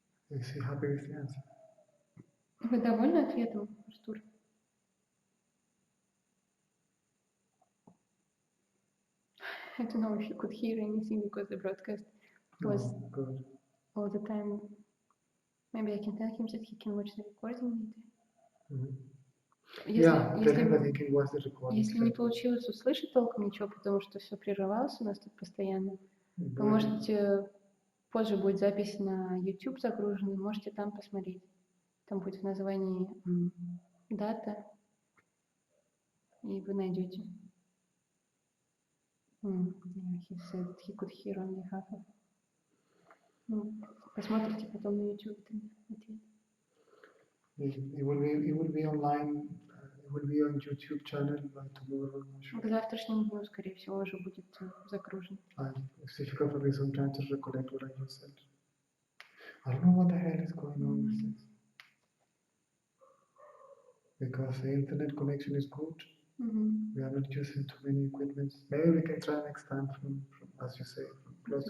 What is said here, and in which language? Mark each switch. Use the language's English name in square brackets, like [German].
[English] Is he happy with the answer? [Russian] Вы довольны ответом, Артур? [English] I don't know if you could hear anything because the broadcast was good. all the time. Maybe I can tell him that he can watch the recording later. Mm-hmm. [Russian] Если, [English] Yeah, tell [Russian] если, [English] him that he can watch the recording. [Russian] если не получилось услышать толком ничего, потому что все прерывалось у нас тут постоянно, вы можете, позже будет запись на YouTube загружена, можете там посмотреть. Там будет в названии дата, и вы найдете. [English] He said that he could hear only half of. [Russian] Посмотрите потом на YouTube ответ. [English] It will be online. It will be on YouTube channel by tomorrow. [Russian] К завтрашнему дню, скорее всего, уже будет загружен. [English] It's difficult for me sometimes to recollect what I just said. I don't know what the hell is going on with this. Because the internet connection is good. We are not using too many equipments. Maybe we can try next time from as you say, from close